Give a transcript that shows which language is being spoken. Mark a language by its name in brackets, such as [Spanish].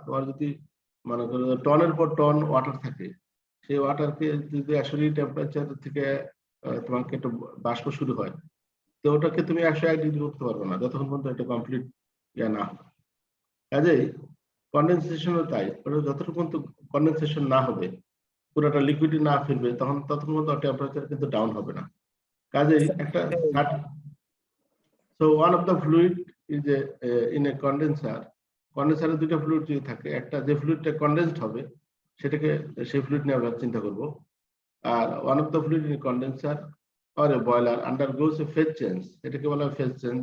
[Bangla] তোমার যদি মনে করো টনের পর টন ওয়াটার থাকে, সেই ওয়াটারকে যদি 100 ডিগ্রি টেম্পারেচার থেকে তোমাকে একটা বাষ্প শুরু হয়, তো ওটাকে তুমি 101 ডিগ্রি করতে পারবে না যতক্ষণ পর্যন্ত এটা কমপ্লিট না হবে। কাজেই কন্ডেনসেশনও তাই, ওটা যতক্ষণ পর্যন্ত কন্ডেনসেশন না হবে, পুরোটা লিকুইড না ফিরবে, ততক্ষণ পর্যন্ত টেম্পারেচার কিন্তু ডাউন হবে না। কাজেই একটা [English] so one of the fluid is in a condenser. [Bangla] কন্ডেন্সারে দুটো ফ্লুইড যদি থাকে, একটা যে ফ্লুইডটা কন্ডেন্সড হবে সেটাকে সেই ফ্লুইড নিয়ে আমরা চিন্তা করব। [English] আর one of the fluid in condenser or a boiler undergoes a phase change, [Bangla] এটাকে বলা হয় ফেজ চেঞ্জ।